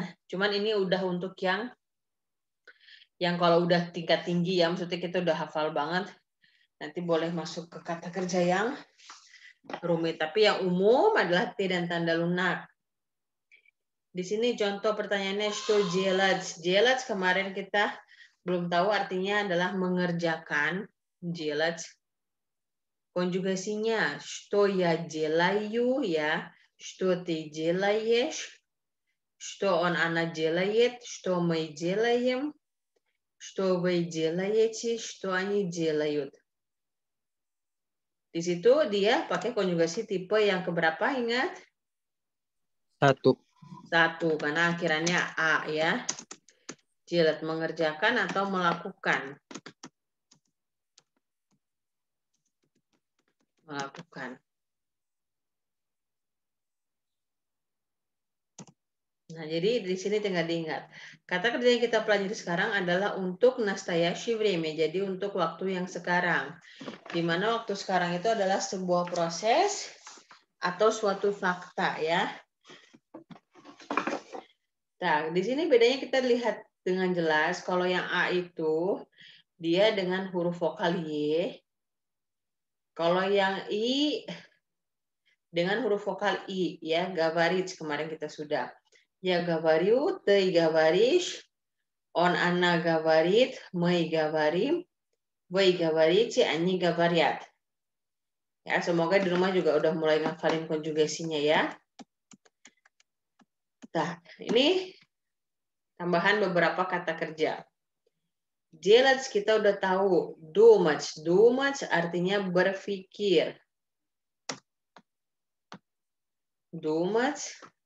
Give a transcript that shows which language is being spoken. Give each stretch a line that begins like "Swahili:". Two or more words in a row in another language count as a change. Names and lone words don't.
Indonesian: Cuman ini udah untuk yang kalau udah tingkat tinggi ya, maksudnya kita udah hafal banget. Nanti boleh masuk ke kata kerja yang rumit, tapi yang umum adalah T dan tanda lunak. Di sini contoh pertanyaannya
Russian: что делать.
Indonesian: Делать kemarin kita belum tahu artinya adalah mengerjakan.
Russian: Делать. Konjugasinya что я делаю ya, что ты делаешь, что она делает, что мы делаем, что вы делаете, что они делают.
Indonesian: Di situ dia pakai konjugasi tipe yang keberapa, ingat? 1. Karena akhirannya A ya. Делать mengerjakan atau melakukan. Nah, jadi di sini tinggal diingat. Kata kerja yang kita pelajari sekarang adalah untuk
Russian: настоящее время,
Indonesian: jadi untuk waktu yang sekarang. Di mana waktu sekarang itu adalah sebuah proses atau suatu fakta ya. Nah, di sini bedanya kita lihat dengan jelas. Kalau yang A itu dia dengan huruf vokal Y. Kalau yang I dengan huruf vokal I ya, говорить kemarin kita sudah.
Russian: Я говорю, ты говоришь, он, она говорит, мы говорим, вы говорите, они говорят.
Indonesian: Ya, semoga di rumah juga udah mulai ngafalin konjugasinya ya. Nah, ini tambahan beberapa kata kerja. Делать kita udah tahu.
Russian: Думать.
Indonesian: Думать artinya berpikir.
Russian: Думать.